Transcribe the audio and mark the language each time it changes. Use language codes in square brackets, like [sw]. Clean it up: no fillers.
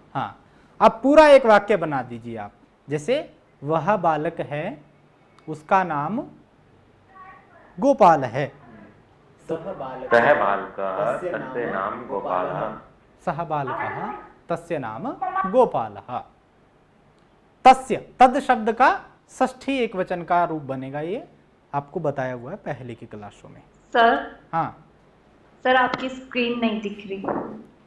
[hi] हाँ, अब पूरा एक वाक्य बना दीजिए आप। जैसे वह बालक है, उसका नाम गोपाल है। [sa] सह बालकः। सह बालकः तस्य नाम गोपालः। सह बालकः तस्य नाम गोपालः। [hi] तस्य, तद शब्द का षष्ठी एक वचन का रूप बनेगा। ये आपको बताया हुआ है पहले की क्लासों में। [en] sir, हाँ, [hi] सर आपकी स्क्रीन नहीं दिख रही।